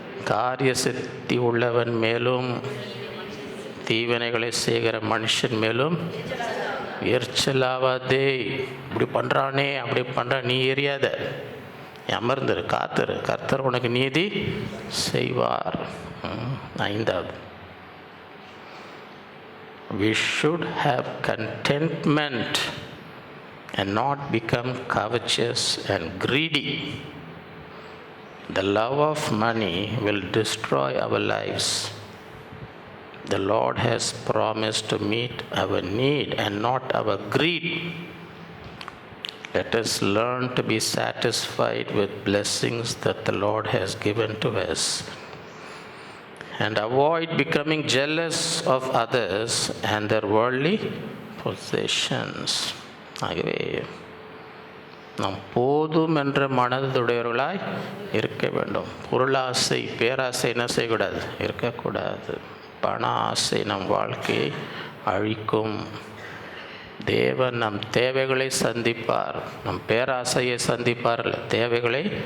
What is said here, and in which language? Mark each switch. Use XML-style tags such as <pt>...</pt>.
<ta>காரிய சித்தி உள்ளவன் மேலும் தீவினைகளை செய்கிற மனுஷன் மேலும் எரிச்சலாவாதே. இப்படி பண்ணுறானே அப்படி பண்ணுறான், நீ எரியாத, அமர்ந்துரு, காத்துரு, கர்த்தர் உனக்கு நீதி செய்வார்.</ta> <en>5வது, we should have contentment and not become covetous and greedy. The love of money will destroy our lives. The Lord has promised to meet our need and not our greed. Let us learn to be satisfied with blessings that the Lord has given to us, and avoid becoming jealous of others and their worldly possessions.</en> <ta>ஆகவே நாம் போதும் என்ற மனதுடையவர்களாய் இருக்க வேண்டும். பொருளாசை, பேராசை என்ன செய்யக்கூடாது? இருக்கக்கூடாது. பண ஆசை நம் வாழ்க்கையை அழிக்கும். தேவன் நம் தேவைகளை சந்திப்பார், நம் பேராசையை சந்திப்பார், தேவைகளை.</ta>